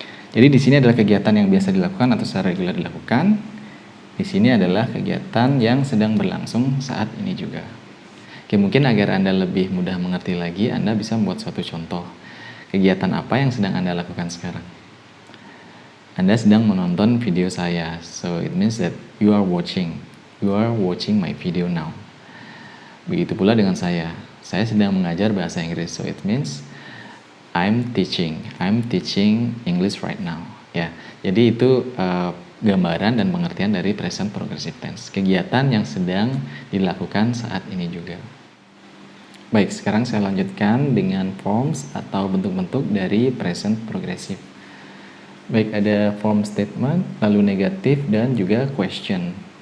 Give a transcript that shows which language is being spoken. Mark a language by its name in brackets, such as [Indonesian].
[Indonesian] Jadi di sini adalah kegiatan yang biasa dilakukan atau secara reguler dilakukan. Di sini adalah kegiatan yang sedang berlangsung saat ini juga. Oke, mungkin agar Anda lebih mudah mengerti lagi, Anda bisa membuat suatu contoh. Kegiatan apa yang sedang Anda lakukan sekarang? Anda sedang menonton video saya. [English] So it means that you are watching my video now. [Indonesian] Begitu pula dengan saya sedang mengajar bahasa Inggris. [English] So it means I'm teaching English right now. [Indonesian] Ya, jadi itu gambaran dan pengertian dari present progressive tense. Kegiatan yang sedang dilakukan saat ini juga. Baik, sekarang saya lanjutkan dengan forms atau bentuk-bentuk dari present progressive. Baik, ada form statement, lalu negatif dan juga question.